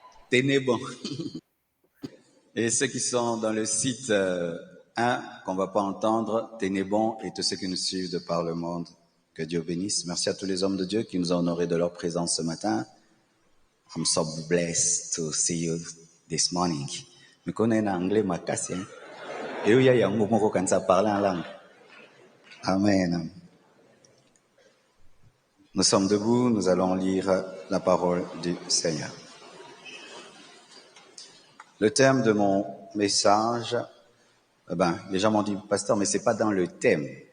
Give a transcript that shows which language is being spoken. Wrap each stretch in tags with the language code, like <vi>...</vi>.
<fr>Ténébreux. Et ceux qui sont dans le site 1, qu'on ne va pas entendre, Ténébreux, et tous ceux qui nous suivent de par le monde. Que Dieu bénisse. Merci à tous les hommes de Dieu qui nous ont honorés de leur présence ce matin.</fr> <en>I'm so blessed to see you this morning.</en> <fr>Je connais l'anglais, ma casse. Et oui, il y a un moment quand ça parle en langue. Amen. Nous sommes debout, nous allons lire la parole du Seigneur. Le thème de mon message, les gens m'ont dit, pasteur, mais c'est pas dans le thème.</fr>